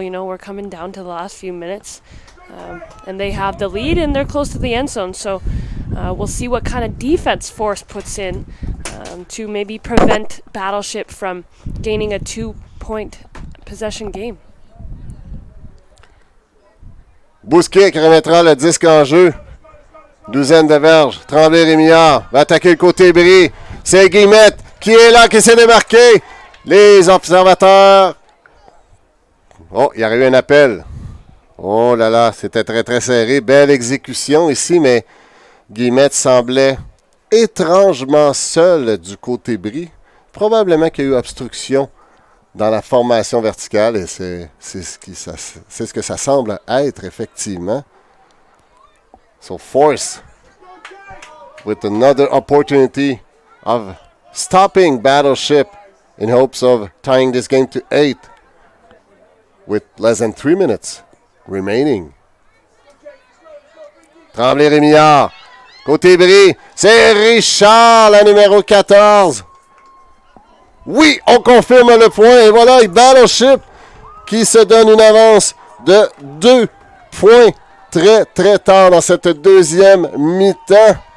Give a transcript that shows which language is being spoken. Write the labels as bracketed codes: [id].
[en] You know, we're coming down to the last few minutes, and they have the lead, and they're close to the end zone. So we'll see what kind of defense Force puts in to maybe prevent Battleship from gaining a 2-point possession game. [fr] Bousquet qui remettra le disque en jeu. Douzaine de verges. Tremblay-Rémillard va attaquer le côté bris. C'est Guillemette qui est là, qui s'est démarqué. Les observateurs. Oh, il y aurait eu un appel. Oh là là, c'était très très serré. Belle exécution ici, mais Guillemette semblait étrangement seul du côté bris. Probablement qu'il y a eu obstruction dans la formation verticale, et c'est ce que ça semble être, effectivement. [en] So Force, with another opportunity of stopping Battleship in hopes of tying this game to 8 with less than 3 minutes remaining. [fr] Tremblay-Rémillard, côté bris, c'est Richard, la numéro 14. Oui, on confirme le point. Et voilà, Battleship qui se donne une avance de 2 points très, très tard dans cette deuxième mi-temps.